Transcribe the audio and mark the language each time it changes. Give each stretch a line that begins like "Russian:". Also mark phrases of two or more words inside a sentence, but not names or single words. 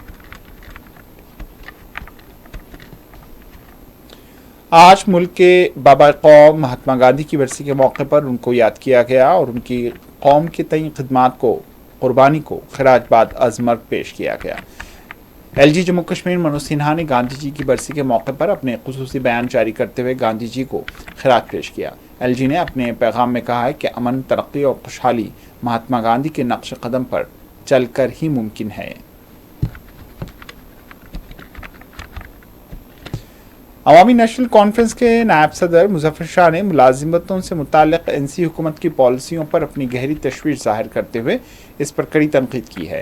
Urdu: آج ملک کے بابا قوم مہاتما گاندھی کی برسی کے موقع پر ان کو یاد کیا گیا اور ان کی قوم کے تئیں خدمات کو، قربانی کو خراج بعد عظمت پیش کیا گیا۔ LG جموں کشمیر منوج سنہا نے گاندھی جی کی برسی کے موقع پر اپنے خصوصی بیان جاری کرتے ہوئے گاندھی جی کو خراج پیش کیا۔ LG نے اپنے پیغام میں کہا ہے کہ امن، ترقی اور خوشحالی مہاتما گاندھی کے نقش قدم پر چل کر ہی ممکن ہے۔ عوامی نیشنل کانفرنس کے نائب صدر مظفر شاہ نے ملازمتوں سے متعلق NC حکومت کی پالیسیوں پر اپنی گہری تشویش ظاہر کرتے ہوئے اس پر کڑی تنقید کی ہے۔